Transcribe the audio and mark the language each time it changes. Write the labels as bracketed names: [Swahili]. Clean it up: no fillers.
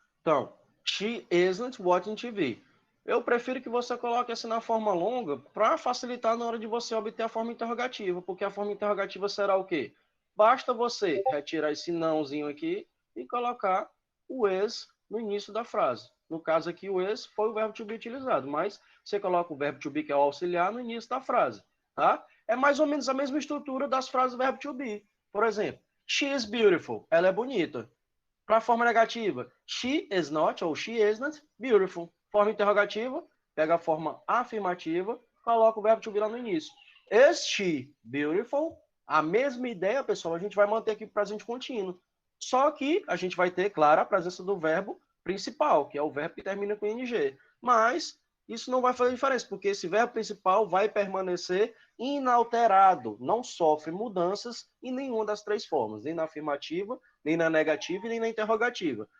[Portuguese] Então, [English] she isn't watching TV. [Portuguese] Eu prefiro que você coloque essa na forma longa para facilitar na hora de você obter a forma interrogativa, porque a forma interrogativa será o quê? Basta você retirar esse nãozinho aqui e colocar o is no início da frase. No caso aqui, o is foi o verbo to be utilizado, mas você coloca o verbo to be, que é o auxiliar, no início da frase, tá? É mais ou menos a mesma estrutura das frases verbo to be. Por exemplo, [English] she is beautiful. [Portuguese] Ela é bonita. Para a forma negativa, [English] she is not [Portuguese] ou [English] she isn't beautiful. [Portuguese] Forma interrogativa, pega a forma afirmativa, coloca o verbo to be lá no início. [English] Is she beautiful? [Portuguese] A mesma ideia, pessoal, a gente vai manter aqui para o presente contínuo. Só que a gente vai ter, claro, a presença do verbo principal, que é o verbo que termina com ing. Mas isso não vai fazer diferença, porque esse verbo principal vai permanecer inalterado, não sofre mudanças em nenhuma das três formas, nem na afirmativa, nem na negativa e nem na interrogativa.